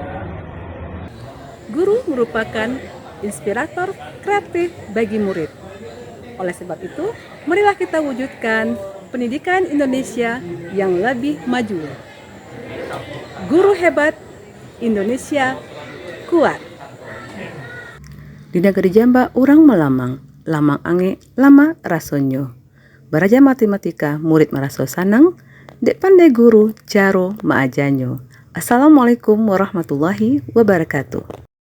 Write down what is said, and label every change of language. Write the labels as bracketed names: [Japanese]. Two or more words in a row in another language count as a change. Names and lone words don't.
[Indonesian] Guru merupakan inspirator kreatif bagi murid. Oleh sebab itu, marilah kita wujudkan pendidikan Indonesia yang lebih maju. Guru hebat, Indonesia kuat. [Minangkabau] Di negeri Jamba urang melamang, lamang ange, lama rasonyo. Baraja matematika, murid maraso sanang, dek pandai guru, caro maajanyo. [Arabic] السلام عليكم ورحمة الله وبركاته.